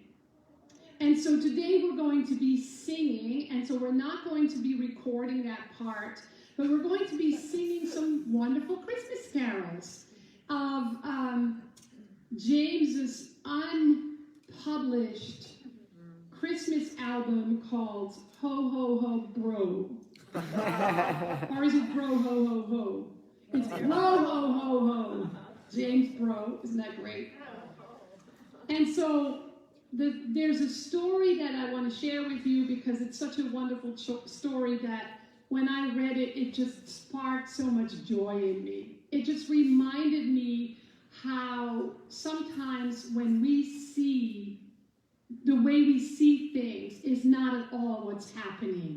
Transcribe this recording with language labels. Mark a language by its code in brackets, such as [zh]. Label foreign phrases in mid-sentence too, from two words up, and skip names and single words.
[en] And so today we're going to be singing, and so we're not going to be recording that part, but we're going to be singing some wonderful Christmas carols of James's unpublished Christmas album called Ho Ho Ho Brough. Or is it Brough Ho Ho Ho? It's Brough Ho Ho Ho. James Brough, isn't that great? And so there's a story that I want to share with you, because it's such a wonderful story that when I read it, it just sparked so much joy in me. It just reminded me how sometimes when we see, the way we see things is not at all what's happening.